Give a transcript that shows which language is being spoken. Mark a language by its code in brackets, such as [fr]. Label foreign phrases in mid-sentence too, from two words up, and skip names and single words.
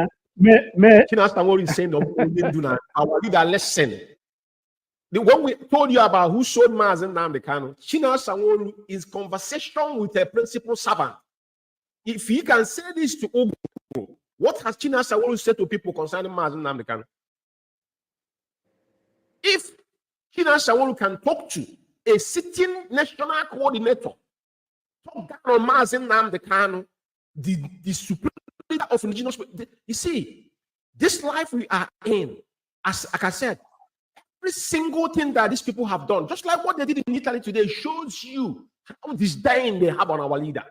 [en] what he's saying, our leader listen. When we told you about who sold Mazen Nnamdi Kanu, Chinasa Nworu is conversation with a principal servant. If he can say this to Ogo, what has Chinasa Nworu said to people concerning Mazen Nnamdi Kanu? If Chinasa Nworu can talk to a sitting national coordinator, talk down on Mazen Nnamdi Kanu, the supreme leader of indigenous, you see, this life we are in, like I said, every single thing that these people have done, just like what they did in Italy today, shows you how disdain they have on our leader.